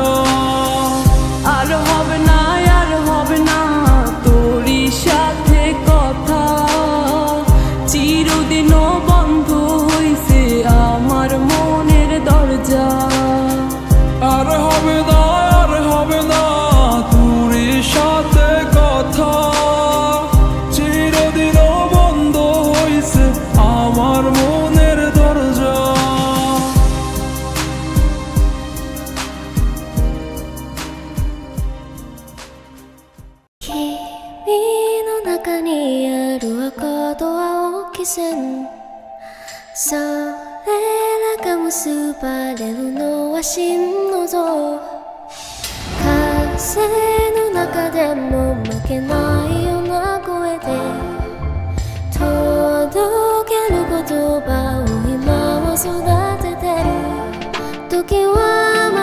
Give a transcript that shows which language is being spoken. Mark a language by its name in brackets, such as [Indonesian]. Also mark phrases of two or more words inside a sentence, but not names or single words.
[Bangla] আর হবে না, আর হবে না তোরই সাথে কথা, চিরদিনও বন্ধ হইছে আমার মনের দরজা। আর হবে না, আর হবে না তোরই সাথে কথা, চিরদিনও বন্ধ হইছে আমার মনের দরজা। [Japanese] 君の中にある赤と青き線、それらが結ばれるのは心の像、風の中でも負けないような声で届ける言葉を今は育ててる。時は